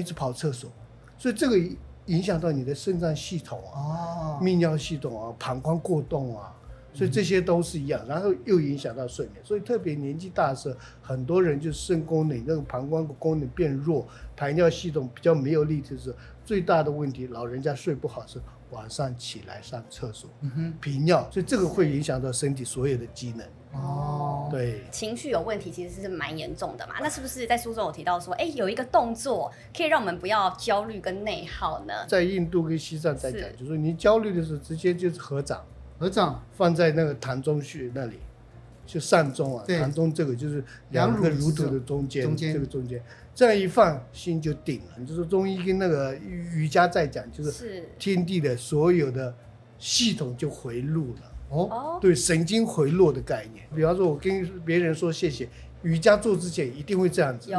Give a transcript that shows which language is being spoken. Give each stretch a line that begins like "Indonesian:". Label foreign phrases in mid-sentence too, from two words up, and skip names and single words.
Chinese: 直跑廁所，所以這個影響到你的腎臟系統泌尿系統膀胱過動所以這些都是一樣，然後又影響到睡眠，所以特別年紀大的時候，很多人就腎功能、那個膀胱的功能變弱，排尿系統比較沒有力的時候，最大的問題，老人家睡不好是晚上起來上廁所，頻尿，所以這個會影響到身體所有的機能。對，情緒有問題其實是蠻嚴重的嘛。那是不是在書中有提到說，有一個動作可以讓我們不要焦慮跟內耗呢？在印度跟西藏在講，就是你焦慮的時候，直接就是合掌放在那個膻中穴那裡，就膻中膻中這個就是兩個乳頭的中間，這個中間這樣一放，心就定了。就是中醫跟那個瑜伽在講，就是天地的所有的系統就回路了。對，神經回路的概念。比方說，我跟別人說謝謝，瑜伽做之前一定會這樣子。